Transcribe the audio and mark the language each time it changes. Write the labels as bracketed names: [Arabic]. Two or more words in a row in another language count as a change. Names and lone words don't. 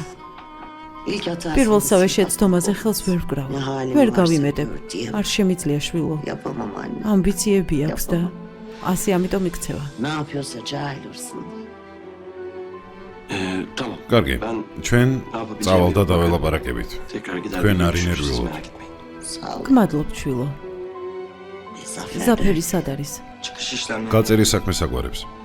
[Georgian] პირველსავე შეცდომაზე ხელს ვერ ვკრავ. ვერ გავიმედებ. არ შემიძლია შვილო. ამბიციები აქვს და ასე ამიტომ იქცევა. [Turkish] Tamam. [Georgian] კარგი. [Turkish] Ben [Georgian] ჩვენ წავალ და დაველაპარაკებით. [Turkish] tekrar gider. [Georgian] თქვენ არ [Turkish] görüşürüz, [Georgian] ინერვიულობთ. [Turkish] merak etmeyin. [Georgian] გმადლობ შვილო. ზაფერი სად არის? [Turkish] Çıkış işlemleri. [Georgian] გაწერი საქმე საგვარებს.